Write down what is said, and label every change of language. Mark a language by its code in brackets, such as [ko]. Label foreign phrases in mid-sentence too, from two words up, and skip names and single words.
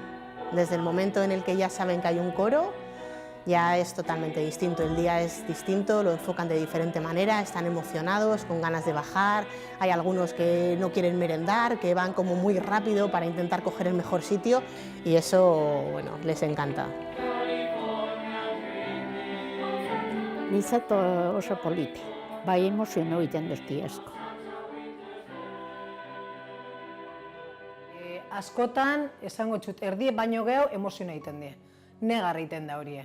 [es] Desde el momento en el que ya saben que hay un coro, ya es totalmente distinto. El día es distinto, lo enfocan de diferente manera, están emocionados, con ganas de bajar. Hay algunos que no quieren merendar, que van como muy rápido para intentar coger el mejor sitio y eso, bueno, les encanta. [eu] Niretzat oso polita, bai emozio egiten dut asko. Askotan, esango txut, erdie baino gehiago emozio egiten die. Negar egiten da horie.